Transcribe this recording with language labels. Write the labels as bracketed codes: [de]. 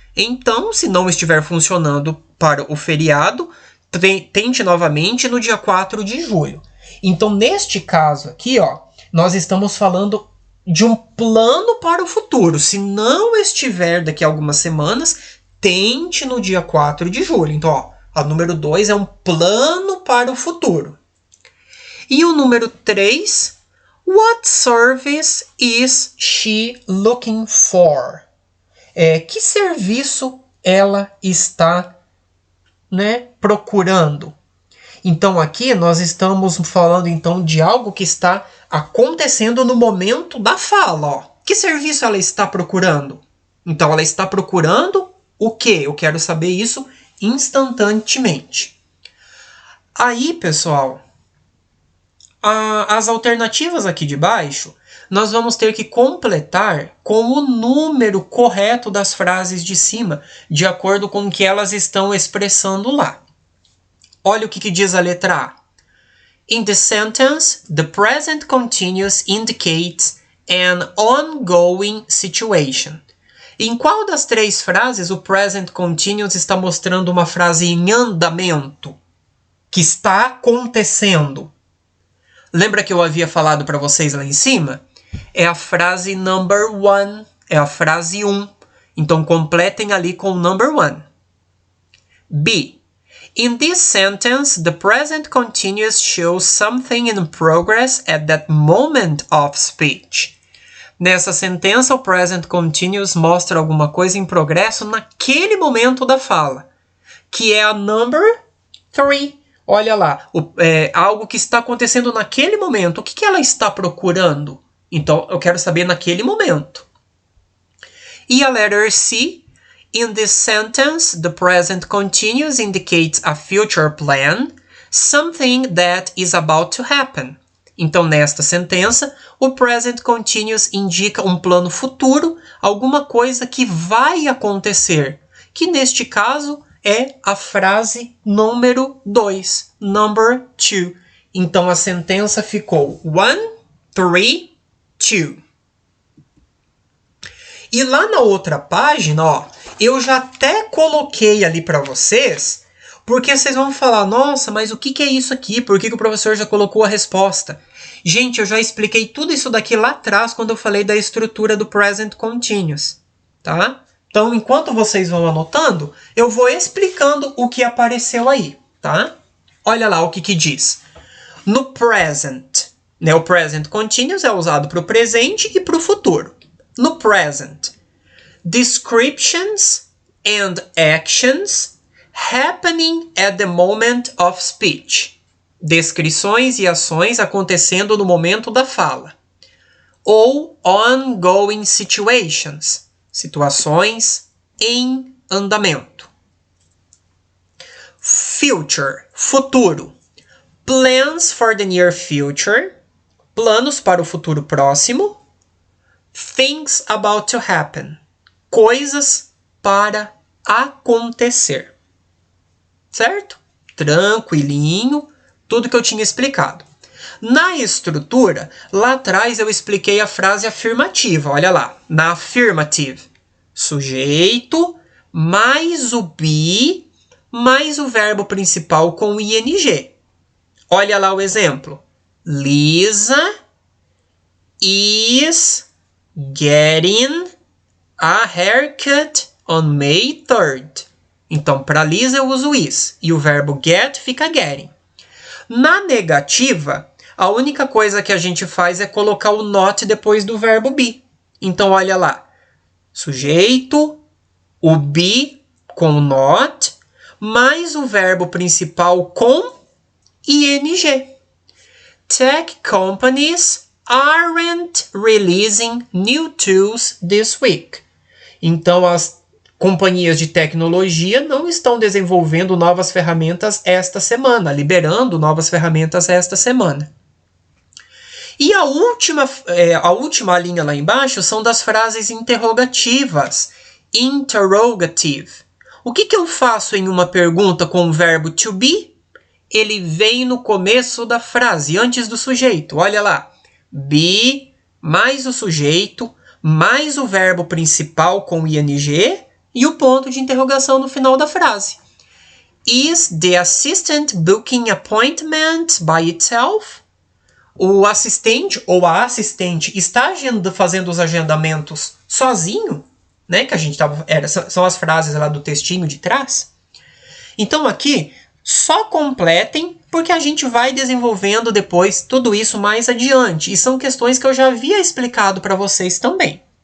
[pt] Então, se não estiver funcionando para o feriado, tente novamente no dia 4 de julho. Então, neste caso aqui, ó, nós estamos falando de um plano para o futuro. Se não estiver daqui a algumas semanas, tente no dia 4 de julho. Então, ó, a número 2 é um plano para o futuro. E o número 3, [en] what service is she looking for? [pt] Que serviço ela está, procurando? Então aqui nós estamos falando então de algo que está acontecendo no momento da fala. Ó. Que serviço ela está procurando? Então ela está procurando o quê? Eu quero saber isso instantaneamente. Aí, pessoal, as alternativas aqui de baixo, nós vamos ter que completar com o número correto das frases de cima, de acordo com o que elas estão expressando lá. Olha o que diz a letra A. [en] In the sentence, the present continuous indicates an ongoing situation. [pt] Em qual das 3 frases o present continuous está mostrando uma frase em andamento? Que está acontecendo? Lembra que eu havia falado para vocês lá em cima? É a frase number 1, é a frase 1. Então, completem ali com o number 1. B. [en] In this sentence, the present continuous shows something in progress at that moment of speech. [pt] Nessa sentença, o present continuous mostra alguma coisa em progresso naquele momento da fala, que é a number 3. Olha lá, algo que está acontecendo naquele momento. O que ela está procurando? Então, eu quero saber naquele momento. E a letter C. [en] In this sentence, the present continuous indicates a future plan, something that is about to happen. [pt] Então, nesta sentença, o present continuous indica um plano futuro, alguma coisa que vai acontecer, que neste caso é a frase número 2, number 2. Então, a sentença ficou 1, 3, 2. E lá na outra página, ó, eu já até coloquei ali para vocês, porque vocês vão falar, nossa, mas o que é isso aqui? Por que o professor já colocou a resposta? Gente, eu já expliquei tudo isso daqui lá atrás, quando eu falei da estrutura do present continuous, tá? Então, enquanto vocês vão anotando, eu vou explicando o que apareceu aí, tá? Olha lá o que diz. No present, né, o present continuous é usado para o presente e para o futuro. [en] No present, descriptions and actions happening at the moment of speech. [pt] Descrições e ações acontecendo no momento da fala. Ou [en] ongoing situations. [pt] Situações em andamento. Future, futuro. [en] Plans for the near future. [pt] Planos para o futuro próximo. [en] Things about to happen. [pt] Coisas para acontecer. Certo? Tranquilinho, tudo que eu tinha explicado. Na estrutura, lá atrás eu expliquei a frase afirmativa, olha lá. Na affirmative, sujeito, mais o be, mais o verbo principal com ing. Olha lá o exemplo. [en] Lisa is getting a haircut on May 3rd. [pt] Então, para Lisa eu uso is. E o verbo get fica getting. Na negativa, a única coisa que a gente faz é colocar o not depois do verbo be. Então, olha lá. Sujeito, o be com not, mais o verbo principal com ing. [en] Tech companies aren't releasing new tools this week. [pt] Então, as companhias de tecnologia não estão desenvolvendo novas ferramentas esta semana, liberando novas ferramentas esta semana. E a última linha lá embaixo são das frases interrogativas. Interrogative. O que eu faço em uma pergunta com o verbo to be? Ele vem no começo da frase, antes do sujeito. Olha lá. Be mais o sujeito, mais o verbo principal com ing e o ponto de interrogação no final da frase. [en] Is the assistant booking appointment by itself? [pt] O assistente ou a assistente está fazendo os agendamentos sozinho? Né? Que a gente são as frases lá do textinho de trás. Então aqui, só completem, porque a gente vai desenvolvendo depois tudo isso mais adiante. E são questões que eu já havia explicado para vocês também.